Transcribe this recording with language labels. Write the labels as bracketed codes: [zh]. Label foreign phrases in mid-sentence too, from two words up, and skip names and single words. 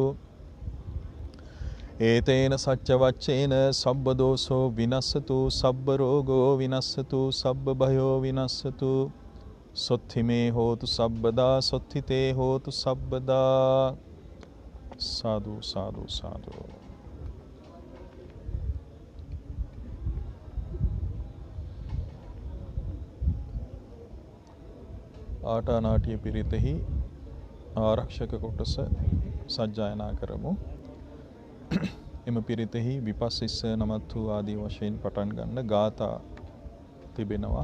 [pi] एतेन सच्चवच्चेन सब्बदोषो विनश्यतु सब्बरोगो विनश्यतु सब्बभयो विनश्यतु सोत्थिमे होतु सब्बदा सोत्थिते होतु सब्बदा साधु साधु साधु [si] ආටානාටිය පිරිතෙහි ආරක්ෂක කොටස සජ්ජායනා කරමු. එම පිරිතෙහි විපස්සිස්ස නමත් වූ ආදී වශයෙන් පටන් ගන්න ගාථා තිබෙනවා.